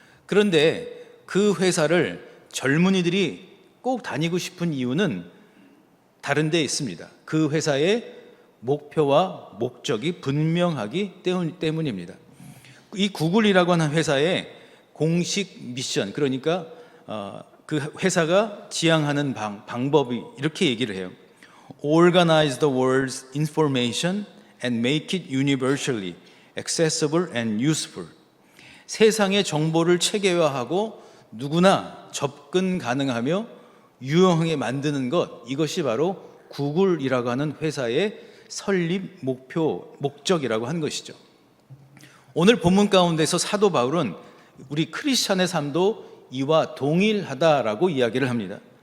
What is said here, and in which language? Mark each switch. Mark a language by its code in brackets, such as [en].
[ko] 그런데 그 회사를 젊은이들이 꼭 다니고 싶은 이유는 다른 데 있습니다. 그 회사의 목표와 목적이 분명하기 때문입니다. 이 구글이라고 하는 회사의 공식 미션, 그러니까 그 회사가 지향하는 방법이 이렇게 얘기를 해요. [en] Organize the world's information and make it universally accessible and useful. [ko] 세상의 정보를 체계화하고 누구나 접근 가능하며 유용하게 만드는 것, 이것이 바로 구글이라고 하는 회사의 설립 목적이라고 한 것이죠. 오늘 본문 가운데서 사도 바울은 우리 크리스찬의 삶도 이와 동일하다라고 이야기를 합니다.